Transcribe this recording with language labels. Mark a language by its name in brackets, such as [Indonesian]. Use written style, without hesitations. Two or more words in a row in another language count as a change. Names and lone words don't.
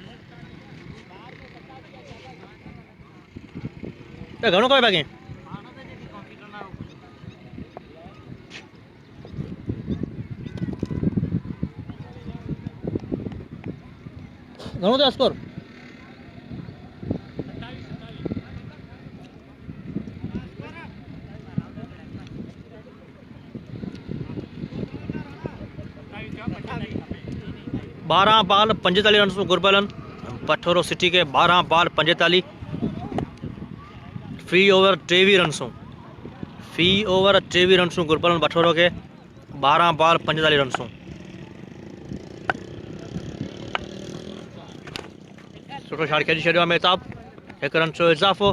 [Sindhi] घणो करे बाक़ी घणो थियो स्कोर? बारह बाल 45 रन से गुरबलन पठोरो सिटी के 12 बाल 45 [English] free over [Sindhi] 23 रन गुरबलन पठोरो के 12 बाल 45 रन। सुठो शॉट खेली छॾियो मेहताब, 1 रन जो इजाफो।